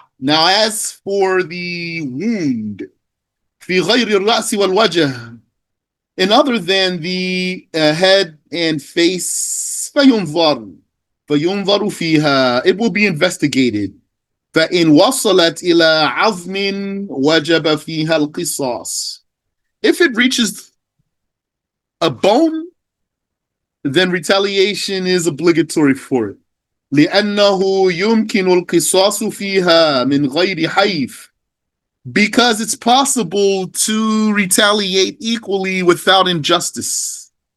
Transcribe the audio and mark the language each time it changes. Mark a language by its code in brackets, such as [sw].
[en] Now as for the wound, [ar] فِي غَيْرِ الرَّأْسِ وَالْوَجْهِ, [en] in other than the head and face, [ar] فَيُنْظَرُ فِيهَا, [en] it will be investigated. [ar] فَإِنْ وَصَلَتْ إِلَى عَظْمٍ وَجَبَ فِيهَا الْقِصَاص. [en] If it reaches a bone, then retaliation is obligatory for it. [ar] لأنه يمكن القصاص فيها من غير حيف. [en] Because it's possible to retaliate equally without injustice.